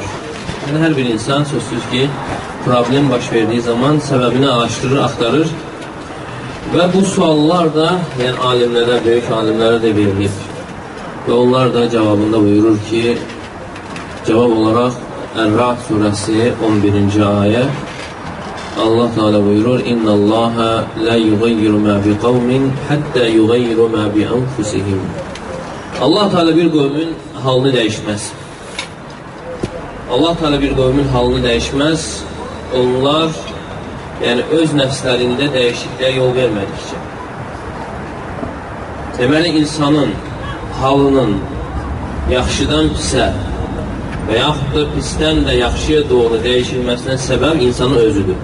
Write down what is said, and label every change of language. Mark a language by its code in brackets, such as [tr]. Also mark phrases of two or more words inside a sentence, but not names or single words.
[az] Yəni, hər bir insan sözsüz ki, problem baş verdiyi zaman səbəbini araşdırır, axtarır və bu suallar da, yəni alimlərə, böyük alimlərə də verilir. Və onlar da cavabında buyurur ki, cavab olaraq Ər-Ra'd surəsi 11-ci ayə Allah Teala buyurur: [ar] "إن الله لا يغير ما بقوم حتى يغيروا ما بأنفسهم." [az] Allah Teala bir qövmün halını dəyişməz. Allah Teala bir qövmün halını dəyişməz. Onlar, yəni öz nəfslərində dəyişikliyə yol vermədikcə. Deməli, insanın halının yaxşıdan pisə və yaxud da pisdən də yaxşıya doğru dəyişilməsinə səbəb insanın özüdür.